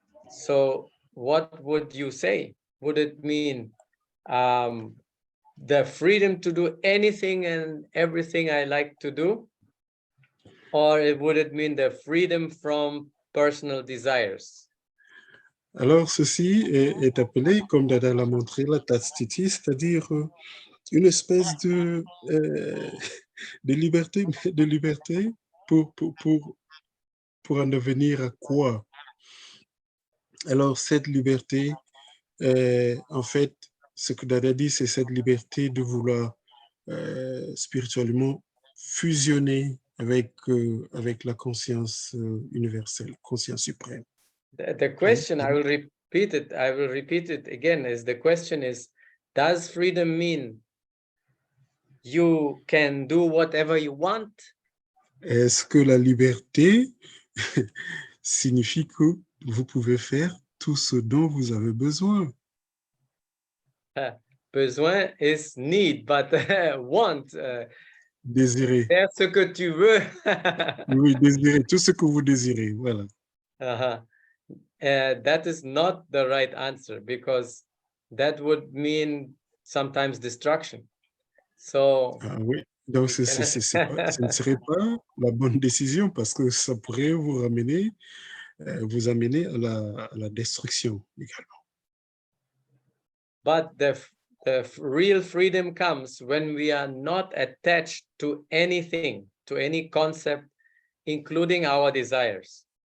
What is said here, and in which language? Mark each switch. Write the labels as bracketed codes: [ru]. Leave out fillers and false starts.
[en] So what would you say? Would it mean the freedom to do anything and everything I like to do? Or would it mean the freedom from personal desires? [fr] Alors, ceci est appelé, comme Dada l'a montré, la tastiti, c'est-à-dire une espèce de liberté, pour en devenir à quoi? Alors, cette liberté, en fait, ce que Dada dit, c'est cette liberté de vouloir spirituellement fusionner avec la conscience universelle, conscience suprême. [en] The question, I will repeat it again, is the question is, does freedom mean you can do whatever you want? [fr] Est-ce que la liberté signifie que vous pouvez faire tout ce dont vous avez besoin? [en] Besoin is need, but want. [fr] Désirer. Faire ce que tu veux. Oui, désirer, tout ce que vous désirez, voilà. [en] That is not the right answer, because that would mean sometimes destruction. So [fr] Ah oui, donc ce ne serait pas la bonne décision parce que ça pourrait vous amener à la destruction également. [en] But the real freedom comes when we are not attached to anything, to any concept, including our desires.